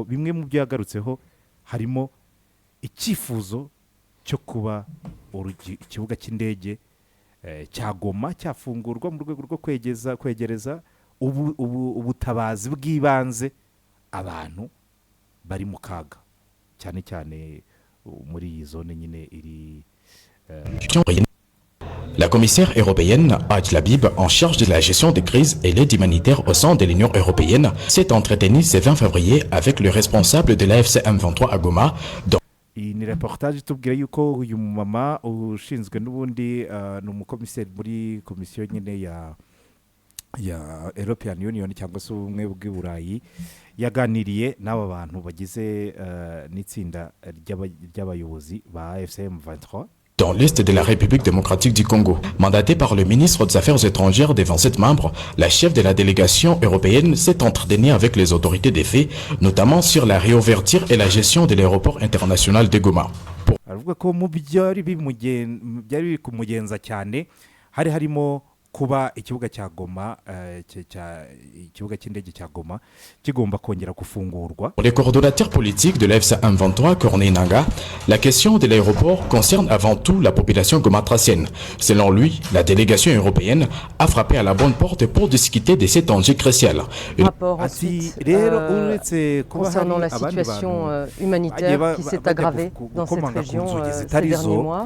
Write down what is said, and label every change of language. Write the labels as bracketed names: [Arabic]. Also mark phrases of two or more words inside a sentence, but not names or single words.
[Kinyarwanda] Bimwe mu byo yagarutseho harimo icyifuzo cyo kuba ikibuga cy'indege cya Goma cyafungurwa mu rwego rwo kwegereza ubutabazi bw'ibanze abantu bari mu kaga cyane cyane muri iyi zone nyine iri. [French] La commissaire européenne Adja Labib, en charge de la gestion des crises et l'aide humanitaire au sein de l'Union européenne, s'est entretenue ce 20 février avec le responsable de l'AFC M23 à Goma. [Kinyarwanda] Iyi ni reportage itubwira yuko uyu mumama ushinzwe n'ubundi ni umukomiseri muri komisiyo nyine ya [English] European Union [Kinyarwanda] cyangwa se ubumwe bw'i Burayi, yaganiriye n'aba bantu bagize n'itsinda ry'abayobozi ba AFC M23 [French] dans l'est de la République démocratique du Congo. Mandatée par le ministre des Affaires étrangères des 27 membres, la chef de la délégation européenne s'est entretenue avec les autorités des faits, notamment sur la réouverture et la gestion de l'aéroport international de Goma. [Kinyarwanda] Aravuga ko mu byari kumugenza cyane hari harimo kuba ikibuga cya Goma ikibuga cy'indege cya Goma kigomba kongera gufungurwa. [French] Pour les coordonnateurs politiques de l'AFC M23 Corneille Nangaa, la question de l'aéroport concerne avant tout la population gomatracienne. Selon lui, la délégation européenne a frappé à la bonne porte pour discuter de cet enjeu crucial. Rapport ensuite concernant la situation humanitaire qui s'est aggravée dans cette région ces derniers mois.